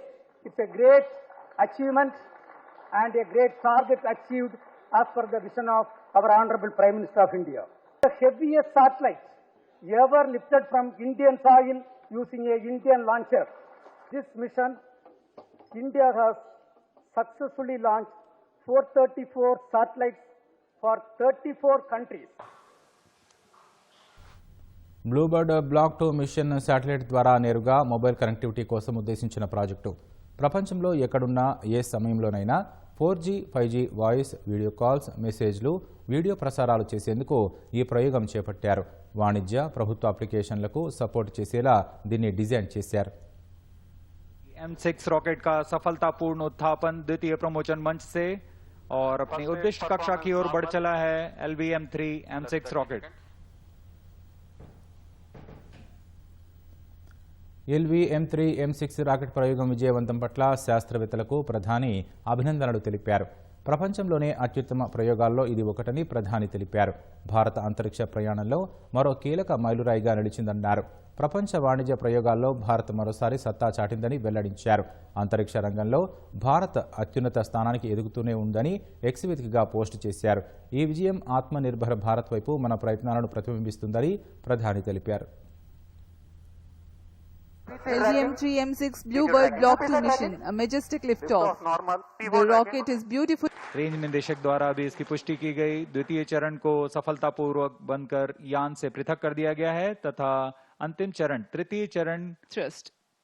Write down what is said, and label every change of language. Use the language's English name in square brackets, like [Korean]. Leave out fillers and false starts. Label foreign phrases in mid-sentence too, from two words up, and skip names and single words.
[English] It's a great achievement and a great target achieved as per the vision of our Honorable Prime Minister of India. The heaviest satellite ever lifted from Indian soil using a Indian launcher. This mission, India has successfully launched 434 satellites for 34 countries. [Telugu] బ్లూబర్డ్ బ్లాక్ 2 మిషన్ శాటిలైట్ ద్వారా నేరుగా మొబైల్ కనెక్టివిటీ కోసం ఉద్దేశించిన ప్రాజెక్టు. ప్రపంచంలో ఎక్కడున్నా ఏ సమయంలోనైనా 4G, 5G వాయిస్, [English] video calls, [Telugu] మెసేజ్లు, వీడియో ప్రసారాలు చేసేందుకు ఈ ప్రయోగం చేపట్టారు. వాణిజ్య, ప్రభుత్వ అప్లికేషన్లకు సపోర్ట్ చేసేలా దీన్ని డిజైన్ చేశారు. [Hindi] M6 रॉकेट का सफलतापूर्ण उत्थापन द्वितीय प्रमोचन मंच से और अपनी उद्दिष्ट कक्षा की ओर बढ़ चला है LVM-3M6 रॉकेट। [Telugu] LVM-3M6 రాకెట్ ప్రయోగం విజయవంతం పట్ల శాస్త్రవేత్తలకు ప్రధాని అభినందనలు తెలిపారు. ప్రపంచంలోనే అత్యుత్తమ ప్రయోగాల్లో ఇది ఒకటని ప్రధాని తెలిపారు. భారత అంతరిక్ష ప్రయాణంలో మరో కీలక మైలురాయిగా నిలిచిందన్నారు. ప్రపంచ వాణిజ్య ప్రయోగాల్లో భారత్ మరోసారి సత్తా చాటిందని వెల్లడించారు. అంతరిక్ష రంగంలో భారత్ అత్యున్నత స్థానానికి ఎదుగుతూనే ఉందని ఎక్స్ వేదికగా పోస్టు చేశారు. ఈ విజయం ఆత్మనిర్భర భారత్ వైపు మన ప్రయత్నాలను ప్రతిబింబిస్తుందని ప్రధాని తెలిపారు. [English] LGM-3M6 Bluebird Block 2 mission, a majestic liftoff. The rocket is beautiful. [Hindi] रेंज निदेशक द्वारा भी इसकी पुष्टि की गई। द्वितीय चरण को सफलतापूर्वक बनकर यान से पृथक कर दिया गया है तथा अंतिम चरण तृतीय चरण [English] Thrust.